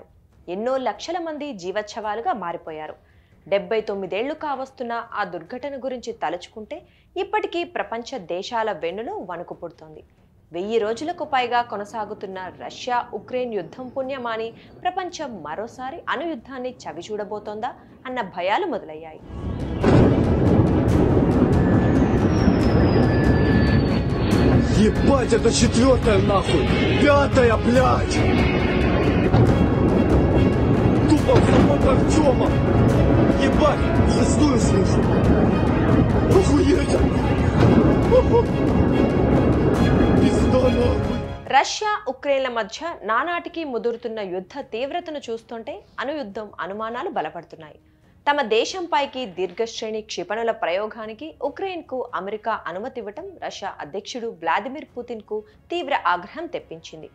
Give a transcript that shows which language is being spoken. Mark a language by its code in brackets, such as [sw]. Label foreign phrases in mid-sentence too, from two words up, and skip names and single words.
[te] ఎన్నో లక్షల మంది జీవచ్ఛవాలుగా మారిపోయారు. 79 ఏళ్లు కావస్తున్న ఆ దుర్ఘటన గురించి తలుచుకుంటే ఇప్పటికీ ప్రపంచ దేశాల వెన్నులో వణుకు పుడుతోంది. 1000 రోజులకు పైగా కొనసాగుతున్న రష్యా ఉక్రెయిన్ యుద్ధం పుణ్యమాని ప్రపంచం మరోసారి అణుయుద్ధాన్ని చవిచూడబోతోందా అన్న భయాలు మొదలయ్యాయి. [ru] Ебать, это четвертая нахуй! Пятая, блядь! Тупо в самого Артема! Ебать, шестую слышу! Охуеть! Пизда нахуй! [te] రష్యా ఉక్రెయిన్ల మధ్య నానాటికి ముదురుతున్న యుద్ధ తీవ్రతను చూస్తుంటే అణుయుద్ధం అనుమానాలు బలపడుతున్నాయి. తమ దేశంపైకి దీర్ఘశ్రేణి క్షిపణుల ప్రయోగానికి ఉక్రెయిన్కు అమెరికా అనుమతి ఇవ్వటం రష్యా అధ్యక్షుడు వ్లాదిమిర్ పుతిన్కు తీవ్ర ఆగ్రహం తెప్పించింది.